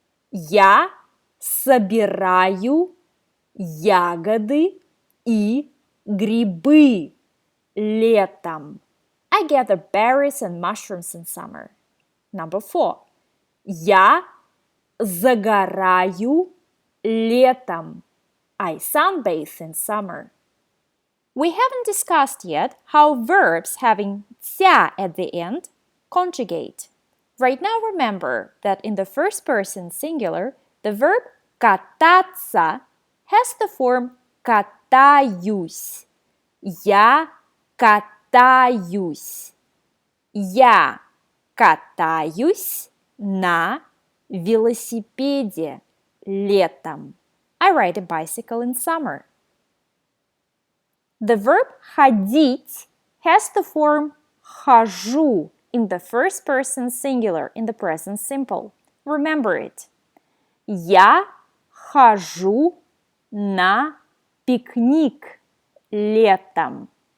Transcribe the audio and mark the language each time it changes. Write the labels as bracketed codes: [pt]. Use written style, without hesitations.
[ru] Я собираю ягоды и грибы летом. [en] I gather berries and mushrooms in summer. Number 4. [ru] Я загораю летом. [en] I sunbathe in summer. We haven't discussed yet how verbs having ся at the end conjugate. Right now remember that in the first person singular, the verb кататься has the form катаюсь. [ru] Я катаюсь. Я катаюсь на велосипеде летом. [en] I ride a bicycle in summer. The verb ходить has the form хожу in the first person singular in the present simple. Remember it. [ru] Я хожу на пикник летом.